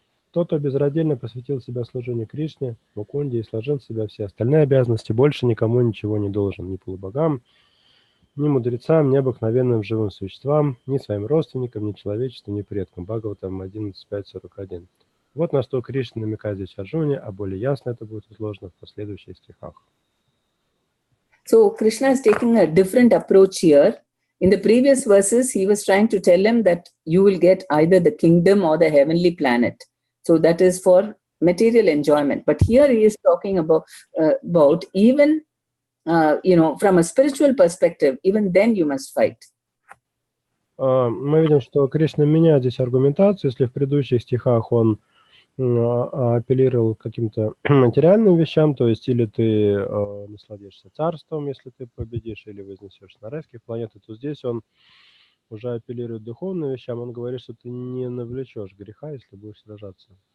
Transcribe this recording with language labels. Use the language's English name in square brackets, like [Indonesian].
[Russian] Тот, кто безраздельно посвятил себя служению Кришне, Мукунде и сложил в себя все остальные обязанности, больше никому ничего не должен, ни полубогам, ни мудрецам, ни обыкновенным живым существам, ни своим родственникам, ни человечеству, ни предкам. Бхагаватам 11.5.41. Вот на что Кришна намекает здесь Арджуне, а более ясно это будет изложено в последующих стихах. [English] So Krishna is taking a different approach here. In the previous verses, he was trying to tell him that you will get either the kingdom or the heavenly planet. So that is for material enjoyment. But here he is talking about even, from a spiritual perspective, even then you must fight. [Russian] Мы видим, что Кришна меняет здесь аргументацию. Если в предыдущих стихах он апеллировал к каким-то материальным вещам, то есть или ты насладишься царством, если ты победишь, или вознесешься на райские планеты, то здесь он уже апеллирует к духовным вещам, он говорит, что ты не навлечешь греха, если будешь сражаться.